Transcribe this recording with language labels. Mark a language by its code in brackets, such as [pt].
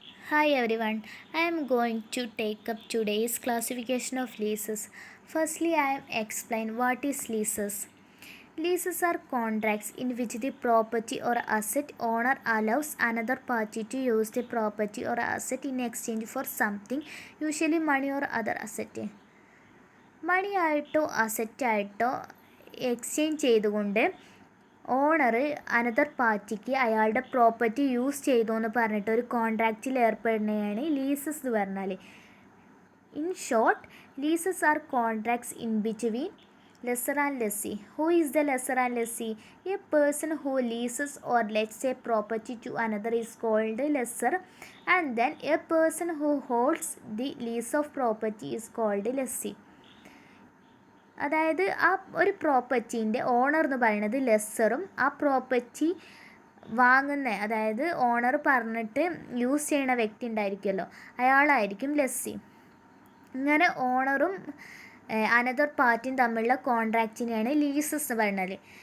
[en] Hi everyone, I am going to take up today's classification of leases. Firstly, I am explain what is leases. Leases are contracts in which the property or asset owner allows another party to use the property or asset in exchange for something, usually money or other asset. [ml] മണിയായിട്ടോ അസറ്റായിട്ടോ exchange ചെയ്തുകൊണ്ട് owner another പാർട്ടിക്ക് അയാളുടെ property use ചെയ്തു എന്ന് പറഞ്ഞിട്ട് ഒരു കോൺട്രാക്റ്റിൽ ഏർപ്പെടുന്നതാണ് leases എന്ന് പറഞ്ഞാൽ. [en] In short, leases are contracts in between lesser and lessee. Who is the lesser and lessee? A person who leases or lets a property to another is called lesser, and then a person who holds the lease of property is called lessee. [ml] അതായത് ആ ഒരു പ്രോപ്പർട്ടീൻ്റെ owner എന്ന് പറയുന്നത് ലെസ്സറും ആ property വാങ്ങുന്ന അതായത് owner പറഞ്ഞിട്ട് use ചെയ്യുന്ന വ്യക്തി ഉണ്ടായിരിക്കുമല്ലോ, അയാളായിരിക്കും ലെസ്സി. ഇങ്ങനെ ഓണറും അനദർ പാർട്ടിയും തമ്മിലുള്ള കോൺട്രാക്റ്റിനെയാണ് ലീസസ് എന്ന് പറയുന്നത്.